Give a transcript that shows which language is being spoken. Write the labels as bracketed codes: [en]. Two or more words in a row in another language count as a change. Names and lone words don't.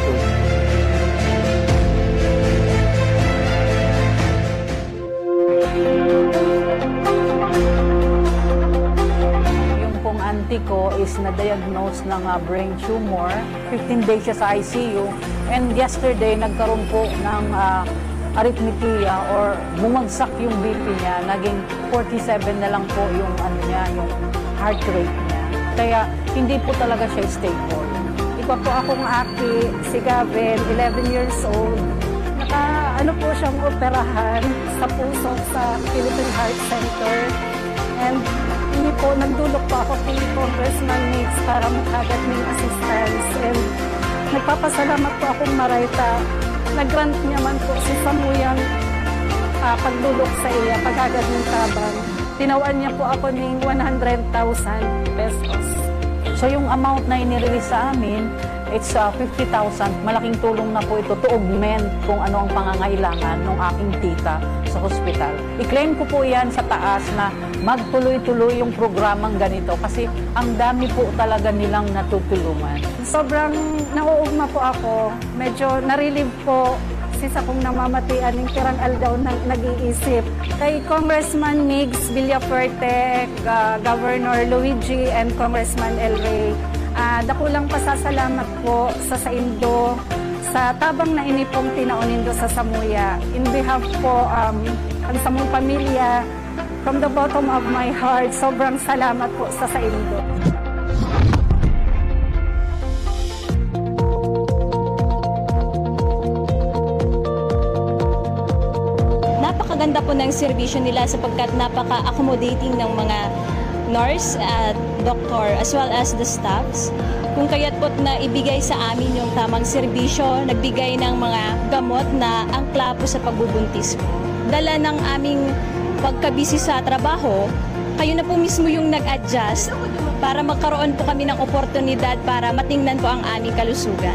[tl] Yung pong auntie ko is na-diagnose ng brain tumor. 15 days siya sa ICU. [en] And yesterday, [tl] nagkaroon po ng arrhythmia or bumagsak yung BP niya. Naging 47 na lang po yung ano niya, yung heart rate niya. Kaya hindi po talaga siya stable. [bik] Iba po akong aki, si Gavin, 11 years old. [tl] Ano po siyang operahan sa puso sa Philippine Heart Center. [bik] And hindi po, nagdulok po ako kay Congressman Mix para makagad ng assistance. And nagpapasalamat po akong marayta. Nag-grant niya man po si Samuyang pagdulok sa iya, pagagad ng tabang. Tinawaan niya po ako ng 100,000 pesos. [tl] So yung amount na inirelease sa amin, it's 50,000. Malaking tulong na po ito [en] to augment [tl] kung ano ang pangangailangan ng aking tita sa hospital. I-claim ko po yan sa taas na magtuloy-tuloy yung programang ganito kasi ang dami po talaga nilang natutulungan. [bik] Sobrang nauugma po ako. Medyo na-relieve po beses akong namamatian ng tirang aldaw na nag-iisip. Kay Congressman Migs Villaferte, Governor Luigi, and Congressman El Rey. Dakulang pasasalamat po sa Saindo sa tabang na inipong tinaonindo sa Samuya. [en] In behalf [bik] po ang Samong pamilya, [en] from the bottom of my heart, [bik] sobrang salamat po sa Saindo. [tl] Napakaganda po ng serbisyo nila sapagkat napaka-accommodating ng mga nurse at doctor [en] as well as the staffs. [tl] Kung kaya't po na ibigay sa amin yung tamang serbisyo, nagbigay ng mga gamot na angkla po sa pagbubuntis ko. Dala ng aming pagkabisi sa trabaho, kayo na po mismo yung nag-adjust para magkaroon po kami ng oportunidad para matingnan po ang aming kalusugan.